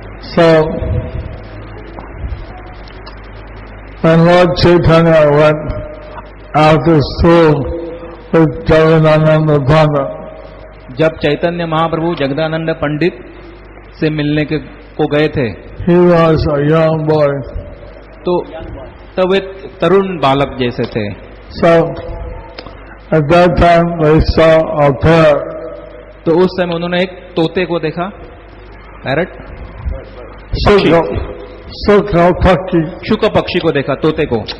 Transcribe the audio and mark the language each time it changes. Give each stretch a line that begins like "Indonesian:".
English: So when Lord Chaitanya went after school with Jagadananda Pandit,
Hindi: जब चैतन्य महाप्रभु जगदानंद पंडित से मिलने को गए थे,
English: he was a young boy.
Hindi: तो तब वे तरुण बालक जैसे थे।
English: So at that time they saw a parrot.
Hindi: तो उस समय उन्होंने एक तोते को देखा, पैरट, Sukha Pakshi. शुक पक्षी को देखा, तोते को।